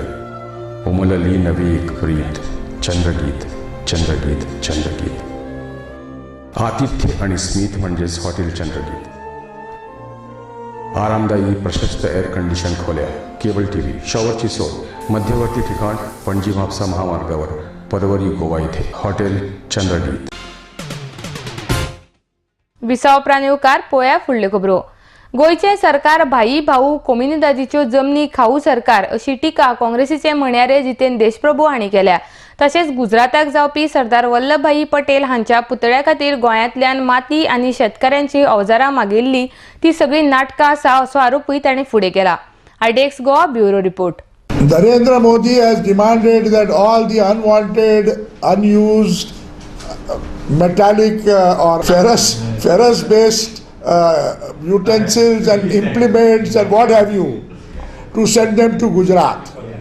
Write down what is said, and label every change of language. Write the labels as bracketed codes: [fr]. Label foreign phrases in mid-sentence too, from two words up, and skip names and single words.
[mr] उमलली नवी एक प्रीत, चंद्रगीत चंद्रगीत चंद्रगीत. आतिथ्य आणि स्मित म्हणजेच हॉटेल चंद्रगीत. आरामदायी प्रशस्त [en] air condition [mr] खोल्या, [en] cable TV, [mr] शॉवरची सोय, मध्यवर्ती ठिकाण पणजी म्हापसा महामार्गावर पदवरी गोवा इथे हॉटेल चंद्रगीत. [kok] विसाव उपरांत पोया फुडल्यो खबरो. गोयचे सरकार भाई भाऊ कोम्युनिदादीच्यो जमनी खाऊ सरकार अशी टिका काँग्रेसीचे म्हणयारे जितेंद्र देशप्रभू हांणी केल्या. तशेंच गुजराताक जावपी सरदार वल्लभभाई पटेल हांच्या पुतळ्या खातीर गोंयांतल्यान माती आनी शेतकाऱ्यांची अवजारां मागिल्ली ती सगळी नाटकां आसा असो आरोपूय ताणें फुडें केला. [en] IDX Goa bureau report. Narendra Modi has demanded that all the unwanted, unused, metallic or ferrous-based utensils and implements and what have you, to send them to Gujarat.